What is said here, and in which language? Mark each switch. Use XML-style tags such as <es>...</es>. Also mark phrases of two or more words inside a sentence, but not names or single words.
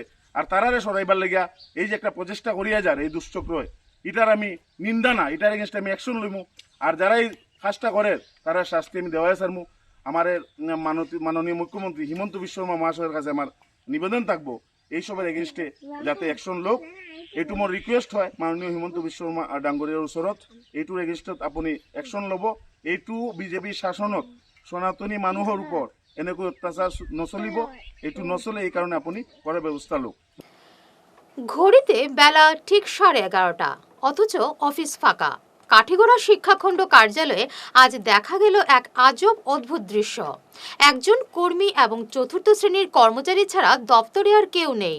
<syl>আর তারারে সরাইবার লেগিয়া এই যে একটা প্রচেষ্টা করিয়া যার এই দুশ্চক্র, এটার আমি নিন্দা না, এটার এগেনস্ট আমি অ্যাকশন লইমু। আর যারা এই কাজটা করে তারা শাস্তি আমি দেওয়াই সারমু। আমার মাননীয় মুখ্যমন্ত্রী হিমন্ত বিশ্ব শর্মা মহাশয়ের কাছে আমার নিবেদন থাকবো এইসবের এগেনস্টে যাতে অ্যাকশন লোক।</syl> <as>এইটো মোৰ রিকুয়েস্ট হয় মাননীয় হিমন্ত বিশ্ব শর্মা ডাঙ্গৰীয়াৰ ওচৰত, এইটোৰ এগেনস্টত আপুনি অ্যাকশন ল'ব। এইটো বিজেপি শাসনত সনাতনী মানুহৰ ওপৰত এনেকৈ অত্যাচার নচলিব, এইটো নচলে,</as> <syl>এই কারণে আপনি করার ব্যবস্থা লোক।</syl> <bn>ঘড়িতে বেলা ঠিক 11:30, অথচ অফিস ফাঁকা। কাঠিগড়া শিক্ষাখণ্ড কার্যালয়ে আজ দেখা গেল এক আজব অদ্ভুত দৃশ্য। একজন কর্মী এবং 4র্থ শ্রেণীর কর্মচারী ছাড়া দপ্তরে আর কেউ নেই।</bn>